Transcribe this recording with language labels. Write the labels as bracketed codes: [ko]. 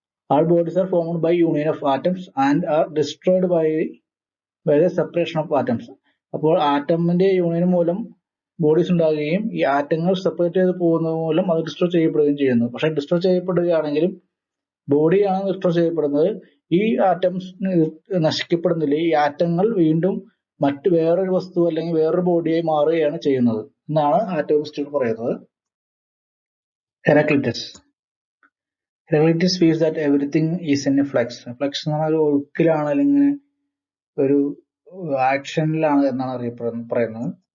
[en] All bodies are formed by union of atoms and are destroyed by the separation of atoms. [ml] അപ്പോൾ ആറ്റമിന്റെ union മൂലം bodies ഉണ്ടാകുകയും ഈ ആറ്റങ്ങൾ separate ചെയ്ത് പോകുന്നത് മൂലം അത് ഡിസ്ട്രോയ് ചെയ്യപ്പെടുകയും ചെയ്യുന്നു. പക്ഷെ ഡിസ്ട്രോയ് ചെയ്യപ്പെടുകയാണെങ്കിലും ബോഡിയാണ് ഡിസ്ട്രോയ് ചെയ്യപ്പെടുന്നത്. ഈ ആറ്റംസ് നശിക്കപ്പെടുന്നില്ല. ഈ ആറ്റങ്ങൾ വീണ്ടും വേറൊരു വസ്തു അല്ലെങ്കിൽ വേറൊരു ബോഡിയായി മാറുകയാണ് ചെയ്യുന്നത് എന്നാണ് ആറ്റോമിസ്റ്റുകൾ പറയുന്നത്. [en] Heraclitus feels that everything is in a flux. [ml] Flux എന്ന് പറഞ്ഞാൽ ഒരു ഒഴുക്കിലാണ് അല്ലെങ്കിൽ ഒരു ആക്ഷനിലാണ് എന്നാണ് പറയുന്നത്.